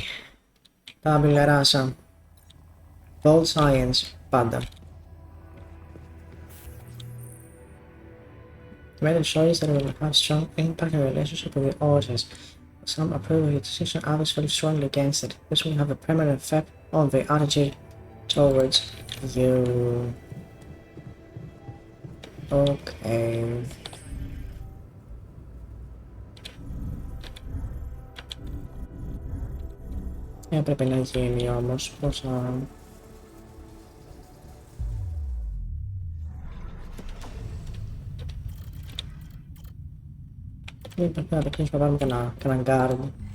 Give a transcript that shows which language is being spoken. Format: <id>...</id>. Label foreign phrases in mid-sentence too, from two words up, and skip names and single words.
<en>Tabula rasa. Bold science. Πάντα. The method shows that it will have strong impact on the relationship with the authors. Some approve of your decision, others feel strongly against it. This will have a permanent effect on the attitude towards you. Okay.</en> <el>Έπρεπε να γίνει όμως, πώς να... Δεν πρέπει να τεχνίσουμε να πάρουμε κανέναν guard.</el>